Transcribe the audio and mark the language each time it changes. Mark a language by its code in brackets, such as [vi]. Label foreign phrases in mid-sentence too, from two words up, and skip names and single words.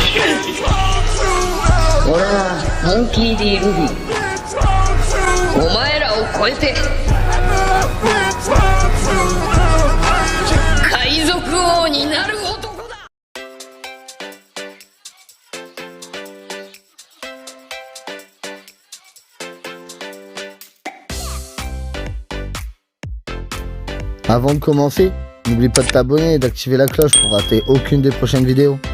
[ja] 俺はモンキー D ルフィ。お前らを超えて海賊王になる男だ。 [fr] Avant de commencer, n'oublie pas de t'abonner et d'activer la cloche pour rater aucune des prochaines vidéos.